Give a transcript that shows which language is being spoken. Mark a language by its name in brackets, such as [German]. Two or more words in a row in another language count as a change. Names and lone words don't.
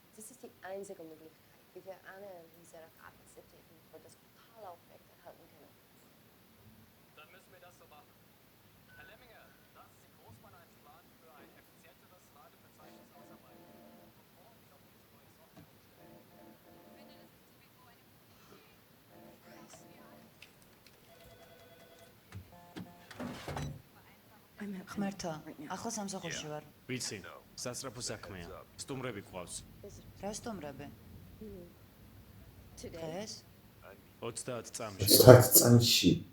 [German] Das ist die einzige Möglichkeit, wie wir eine unserer Kapazitäten für das Portal aufrechterhalten können. Dann müssen wir das so machen. Herr Lemminge, lassen Sie Großmann einen Plan für ein effizienteres Ladeverzeichnis ausarbeiten. Bevor wir auf diese neue Software umstellen. Ich finde, das ist sowieso eine gute Idee. [Georgian] ხმერთო, ახლა სამსახურში ვარ. ვიცი, სასწრაფო საქმეა. სტუმრები გვყავს. რა სტუმრები? ეს? 30 წამში. 30 წამში